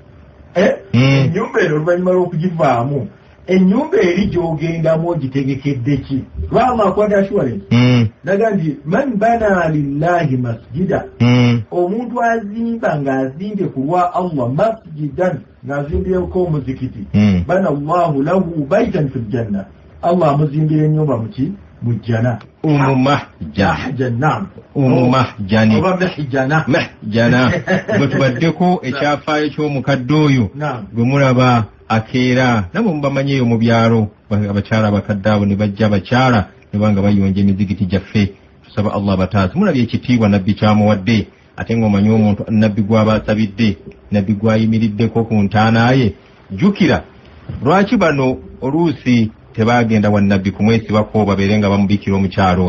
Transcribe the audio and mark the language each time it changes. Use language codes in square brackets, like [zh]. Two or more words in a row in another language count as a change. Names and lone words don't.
[lg] ennyumba eri gy'ogendamu ogitegekedde ki lwama akwata assurance naga nti [ar] من بنى لله مسجدا [lg] omuntu azimba ng'azimbye ku lwa Allah masjidan ng'azimbyeko omuzikiti [ar] بنى الله له بيتا في الجنة [lg] Allah amuzimbira ennyumba muki mujjana omumahjani oba mehjana bwe tubaddeko ekyafaayo ky'omukadde oyo gwe mulaba akeera namwe mubamanyeeyo mu byalo abakyala abakadde abo ne bajja abakyala ne banga bayonja emizikiti gyaffe tusaba Allah bataasi mulabye ekitiibwa nabbi kyamuwadde ate ng'omanyi omuntu nabbi gw'aba asabidde nabbi gw'ayimiriddeko ku ntaanaaye jjukira lwaki bano oluusi tebaagenda wa nabbi kumwesibako babeere nga bamubikira omukyalo